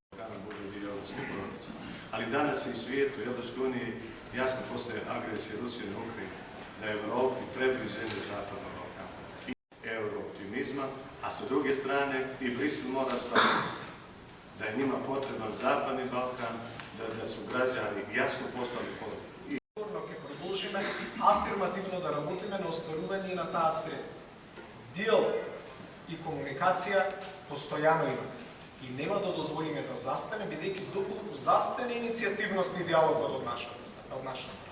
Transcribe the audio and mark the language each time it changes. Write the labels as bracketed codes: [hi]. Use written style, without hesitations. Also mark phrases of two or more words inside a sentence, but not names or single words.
[sr] Ali danas i svijetu i Evropskoj uniji jasno postaje agresija Rusije na Ukrajinu, da Evropi trebaju zemlje Zapadnog Balkana i eurooptimizma, a sa druge strane i Brisel mora shvatiti da je njima potreban Zapadni Balkan, da su građani jasno poslali poruku. [mk] Ќе продолжиме афирмативно да работиме на остварување на таа сред. Диалог и комуникација постојано има. И нема да дозволиме да застане, бидејќи доколку застане иницијативност и диалогот од наша страна.